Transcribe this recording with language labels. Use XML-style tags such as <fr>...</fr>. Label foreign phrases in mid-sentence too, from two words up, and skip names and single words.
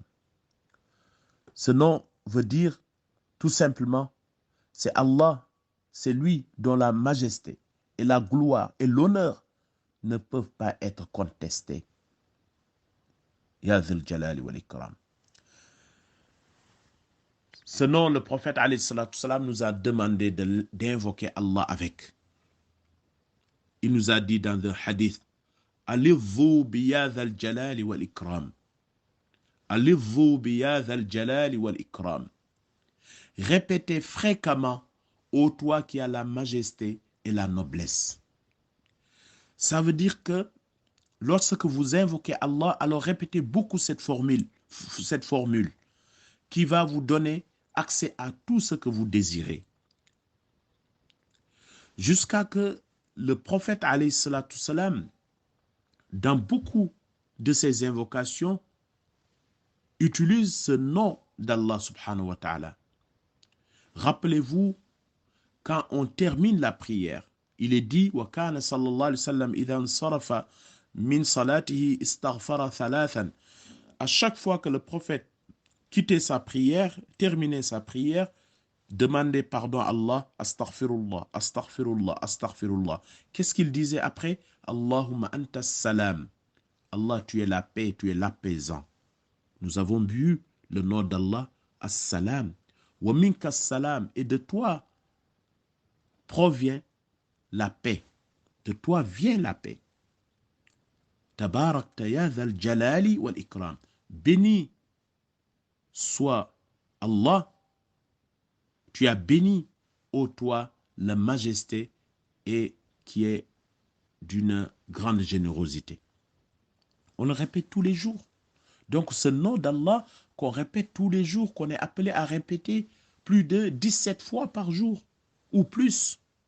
<fr>Ce nom veut dire tout simplement, c'est Allah, c'est lui dont la majesté et la gloire et l'honneur ne peuvent pas être contestés.</fr> <ar>يا ذو الجلال والإكرام.</ar> <fr>Ce nom, le prophète</fr> <ar>عليه الصلاة السلام</ar> <fr>nous a demandé d'invoquer Allah avec. Il nous a dit dans un hadith,</fr> <ar>ألظوا بيا ذا الجلال والإكرام. ألظوا بيا ذا الجلال والإكرام.</ar> <fr>Répétez fréquemment, ô toi qui as la majesté et la noblesse. Ça veut dire que lorsque vous invoquez Allah, alors répétez beaucoup cette formule qui va vous donner accès à tout ce que vous désirez. Jusqu'à que le prophète,</fr> <ar>عليه الصلاة السلام,</ar> <fr>dans beaucoup de ses invocations, utilise ce nom d'</fr> <ar>الله سبحانه وتعالى.</ar> <fr>Rappelez-vous, quand on termine la prière, il est dit</fr> <ar>وكان صلى الله عليه وسلم إذا انصرف من صلاته استغفر ثلاثا.</ar> <fr>À chaque fois que le prophète quittait sa prière, terminait sa prière, demandait pardon à Allah,</fr> <ar>أستغفر الله أستغفر الله أستغفر الله.</ar> <fr>Qu'est-ce qu'il disait après?</fr> <ar>اللهم أنت سلام.</ar> <fr>Allah, tu es la paix, tu es l'apaisant. Nous avons vu le nom d'Allah, as-salam.</fr> <ar>ومنك سلام,</ar> <fr>et de toi provient la paix. De toi vient la paix.</fr> <ar>تباركت يا ذا الجلال والإكرام.</ar> <fr>Béni soit Allah, tu as béni, ô toi, la majesté et qui est d'une grande générosité. On le répète tous les jours. Donc ce nom d'Allah qu'on répète tous les jours, qu'on est appelé à répéter plus de 17 fois par jour ou plus.</fr>